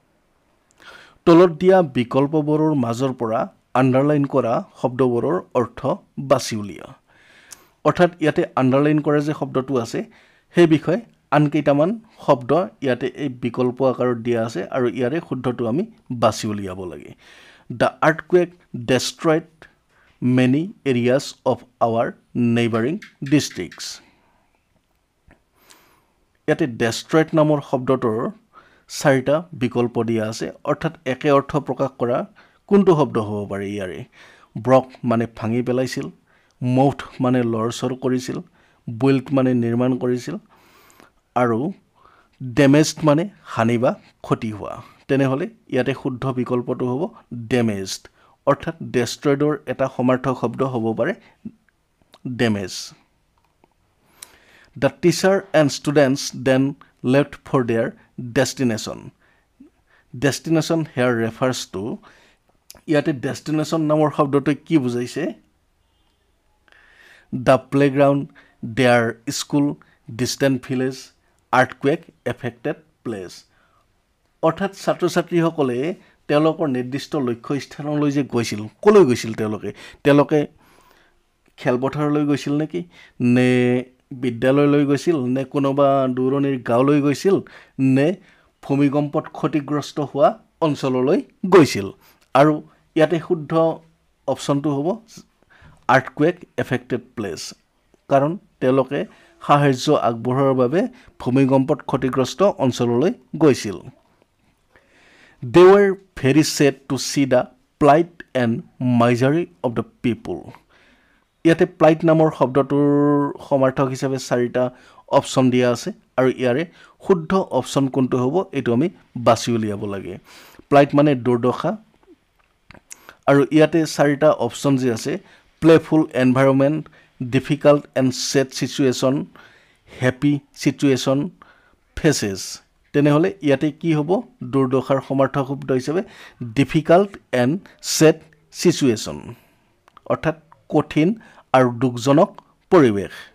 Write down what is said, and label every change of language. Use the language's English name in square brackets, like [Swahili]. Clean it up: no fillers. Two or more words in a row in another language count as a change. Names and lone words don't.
[Assamese] তলত দিয়া বিকল্পবোৰৰ মাজৰ পৰা আন্ডাৰলাইন কৰা শব্দবোৰৰ অৰ্থ বাছি উলিয়া অৰ্থাৎ ইয়াতে আন্ডাৰলাইন কৰা যে শব্দটো আছে সেই বিষয়ে আন কেইটামান শব্দ ইয়াতে এই বিকল্প আকাৰত দিয়া আছে আৰু ইয়াৰে শুদ্ধটো আমি বাছি উলিয়াব লাগে [English] The earthquake destroyed many areas of our neighboring districts [Assamese] ইয়াতে destroyed নামৰ শব্দটোৰ 4টা বিকল্প দিয়া আছে অৰ্থাৎ একে অৰ্থ প্ৰকাশ কৰা কোনটো শব্দ হ'ব পাৰে ইয়াৰে ব্ৰক মানে ভাঙি পেলাইছিল মউথ মানে লৰচৰ কৰিছিল বিল্ড মানে নিৰ্মাণ কৰিছিল আৰু ডেমেজড মানে হানি বা ক্ষতি হোৱা তেনেহলে ইয়াতে শুদ্ধ বিকল্পটো হ'ব ডেমেজড অৰ্থাৎ ডেষ্ট্ৰয়ডৰ এটা সমাৰ্থক শব্দ হ'ব পাৰে ডেমেজ [English] The teacher and students then left for their destination destination here refers to [Assamese] ইয়াতে destination নামৰ শব্দটো কি বুজাইছে [English] The playground their school distant village earthquake affected place [Assamese] অৰ্থাৎ ছাত্ৰ ছাত্ৰীসকলে তেওঁলোকৰ নিৰ্দিষ্ট লক্ষ্য স্থানলৈ যে গৈছিল কলৈ গৈছিল তেওঁলোকে খেলপথাৰলৈ গৈছিল নেকি নে বিদ্যালয়লৈ গৈছিল নে কোনোবা দূৰণিৰ গাঁৱলৈ গৈছিল নে ভূমিকম্পত ক্ষতিগ্ৰস্ত হোৱা অঞ্চললৈ গৈছিল আৰু ইয়াতে শুদ্ধ অপচনটো হ'ব [English] earthquake affected place [Assamese] কাৰণ তেওঁলোকে সাহায্য আগবঢ়োৱাৰ বাবে ভূমিকম্পত ক্ষতিগ্ৰস্ত অঞ্চললৈ গৈছিল [English] They were very sad to see the plight and misery of the people [Assamese] ইয়াতে plight নামৰ শব্দটোৰ সমাৰ্থক হিচাপে 4টা অপচন দিয়া আছে আৰু ইয়াৰে শুদ্ধ অপচন কোনটো হ'ব এটো আমি বাছি উলিয়াব লাগে plight মানে দুৰ্দশা আৰু ইয়াতে 4টা অপচন যে আছে [English] playful environment difficult and sad situation happy situation faces [Assamese] তেনেহলে ইয়াতে কি হ'ব দুৰ্দশাৰ সমাৰ্থক শব্দ হিচাপে [English] difficult and sad situation [Assamese] অৰ্থাৎ কঠিন আৰু দুখজনক পৰিবেশ